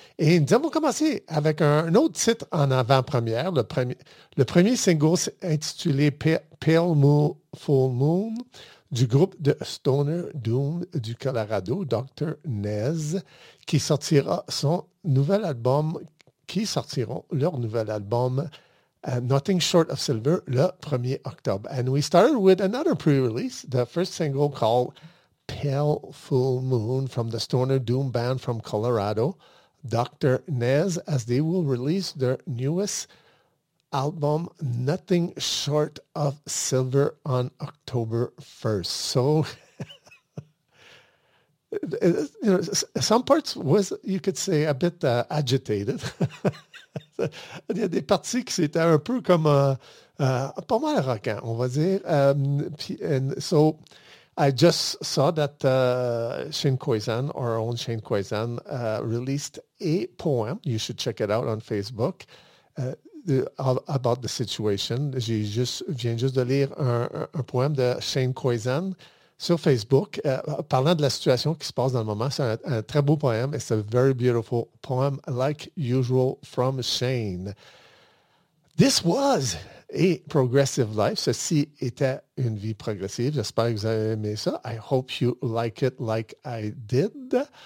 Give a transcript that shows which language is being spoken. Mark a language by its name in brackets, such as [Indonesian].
[French] Et nous avons commencé avec un autre titre en avant-première, le premier single intitulé Pale Moon, Full Moon, du groupe de Stoner Doom du Colorado, Dr. Nez, qui sortira son nouvel album qui sortiront leur nouvel album, Nothing Short of Silver, le 1er octobre. [English] And we started with another pre-release, the first single called Pale Full Moon from the Stoner Doom band from Colorado, Dr. Nez, as they will release their newest album, Nothing Short of Silver, on October 1st. So, you know, some parts was, you could say, a bit agitated. [French] Il y a des parties qui étaient un peu comme pas mal rockant, on va dire. [English] And so I just saw that Shane Coizan, our own Shane Coizan, released a poem. You should check it out on Facebook about the situation. [French] Je viens juste de lire un poème de Shane Coizan sur Facebook, parlant de la situation qui se passe dans le moment. C'est un très beau poème. [English] It's a very beautiful poem, like usual, from Shane. This was a progressive life. [French] Ceci était une vie progressive. J'espère que vous avez aimé ça. [English] I hope you like it like I did.